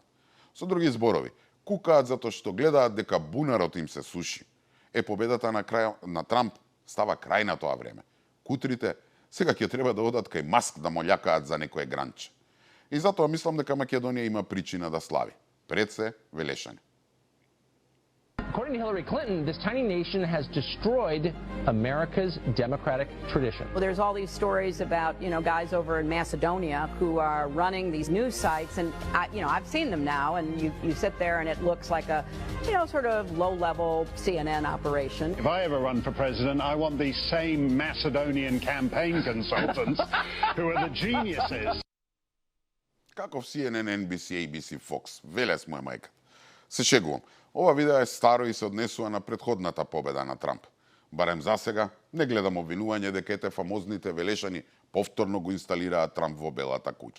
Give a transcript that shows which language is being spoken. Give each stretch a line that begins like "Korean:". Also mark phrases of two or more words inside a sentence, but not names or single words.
Macedonian: Со други зборови, кукаат затоа што гледаат дека бунарот им се суши. Победата на Трамп става крај на тоа време. Кутрите сега ќе треба да одат кај Маск да молјакаат за некое гранче. И затоа мислам дека Македонија има причина да слави. Пред се Велешани.
English: According to Hillary Clinton, this tiny nation has destroyed America's democratic tradition. Well, there's all these stories about, guys over in Macedonia who are running these news sites, and I've seen them now, and you sit there and it looks like a, sort of low-level CNN operation. If I ever run for president, I want these same Macedonian campaign consultants who are the geniuses.
Macedonian: Каков CNN, NBC, ABC, Fox, велес моја мајка. Се шегувам. Ова видео е старо и се однесува на претходната победа на Трамп. Барем за сега не гледам обвинување дека ете фамозните Велешани повторно го инсталираат Трамп во Белата куќа.